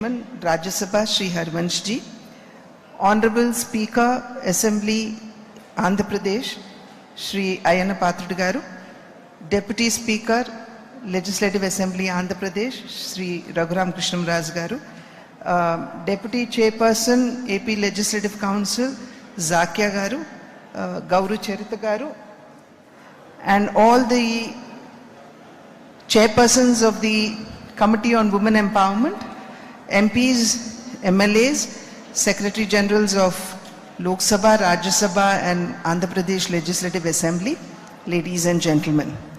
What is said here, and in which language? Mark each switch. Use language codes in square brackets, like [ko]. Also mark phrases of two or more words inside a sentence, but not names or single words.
[en] Rajya Sabha Shri Harvansh ji, Honorable Speaker Assembly Andhra Pradesh Shri Ayyana Pathrudu garu, Deputy Speaker Legislative Assembly Andhra Pradesh Shri Raghuram Krishnamraj garu, Deputy Chairperson AP Legislative Council Zakia garu, Gauru Charita garu, and all the chairpersons of the Committee on Women Empowerment, MPs, MLAs, Secretary Generals of Lok Sabha, Rajya Sabha and Andhra Pradesh Legislative Assembly, ladies and gentlemen.